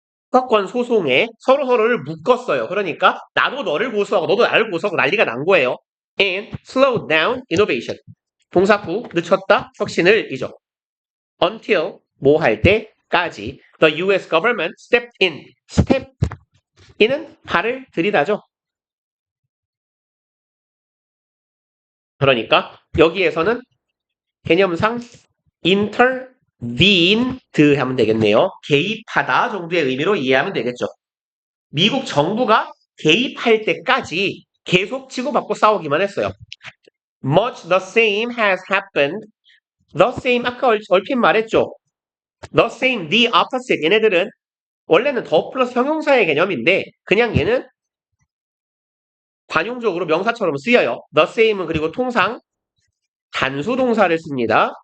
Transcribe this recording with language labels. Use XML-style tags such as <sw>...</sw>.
<ko>특허권 소송에 서로를 묶었어요. 그러니까 나도 너를 고소하고 너도 나를 고소하고 난리가 난 거예요.</ko> <en>And slow down innovation.</en> <ko>동사구 늦췄다 혁신을 이죠.</ko> <en>Until</en> <ko>뭐 할 때 까지</ko> <en>the US government stepped in.</en> <ko>step in은 발을 들이다죠. 그러니까 여기에서는 개념상 intervened 하면 되겠네요. 개입하다 정도의 의미로 이해하면 되겠죠. 미국 정부가 개입할 때까지 계속 치고받고 싸우기만 했어요.</ko> <en>Much the same has happened. The same</en> <ko>아까 얼핏 말했죠.</ko> <en>The same, the opposite</en> <ko>얘네들은 원래는 더 플러스 형용사의 개념인데 그냥 얘는 관용적으로 명사처럼 쓰여요. The same은 그리고 통상 단수 동사를 씁니다.</ko>